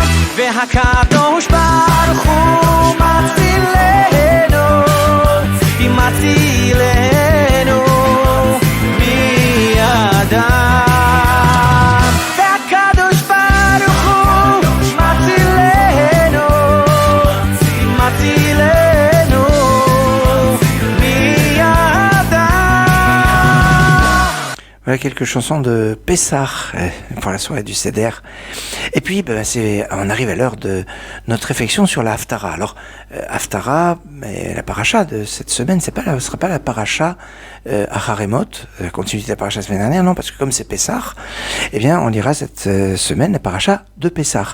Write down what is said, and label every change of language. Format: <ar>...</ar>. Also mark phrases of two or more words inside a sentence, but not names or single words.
<he>והקדוש ברוך הוא מצילנו מצילנו בידיו והקדוש ברוך הוא מצילנו מצילנו בידיו.</he> <fr>Voilà quelques chansons de Pessah pour la soirée du Seder. Et puis, on arrive à l'heure de notre réflexion sur la Haftara. Alors, Haftara, la paracha de cette semaine, ce sera pas la paracha Acharemot, la continuité de la paracha la semaine dernière, non, parce que comme c'est Pessah, eh bien, on lira cette semaine la paracha de Pessah.</fr>